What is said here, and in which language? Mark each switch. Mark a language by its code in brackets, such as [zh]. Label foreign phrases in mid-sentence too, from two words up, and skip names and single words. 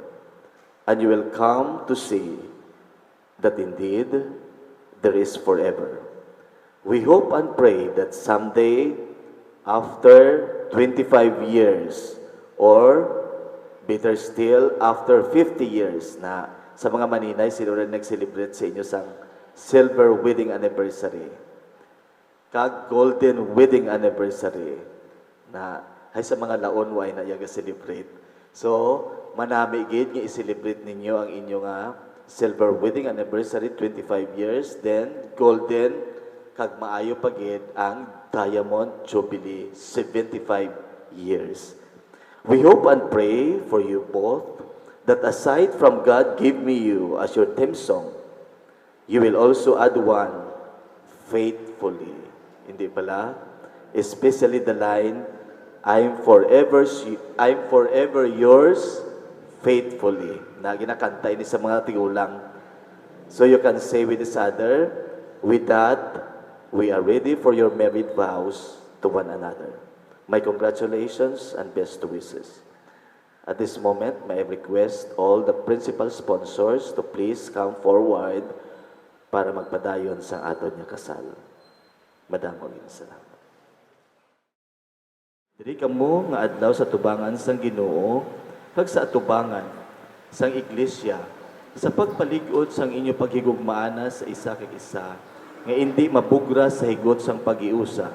[en] And you will come to see that indeed there is forever. We hope and pray that someday, after 25 years, or better still, after 50 years [hil] na sa mga maninay, sino rin nag-celebrate sa inyo sang [en] silver wedding anniversary, kag golden wedding anniversary, [hil] na ay sa mga laon way na yaga celebrate. So, manami gid nga i-celebrate ninyo ang inyong [en] Silver wedding anniversary 25 years, [hil] then golden kag maayo pagid ang [en] diamond jubilee 75 years. We hope and pray for you both that aside from God give me you as your theme song, you will also add one faithfully. [hil] Hindi pala, [en] especially the line, I'm forever yours faithfully. [hil] Na ginakanta ini sa mga tigulang. [en] So you can say with each other, with that, we are ready for your married vows to one another. My congratulations and best wishes. At this moment, may I request all the principal sponsors to please come forward [hil] para magpadayon sa aton nga kasal. Madam, salamat. Diri kamo nga adlaw sa tubangan sang Ginoo, kag sa atubangan sang iglesia, sa pagpalig-od sang inyo paghigugmaana sa isa kag isa, nga hindi mabugra sa higot sang pag-iusa.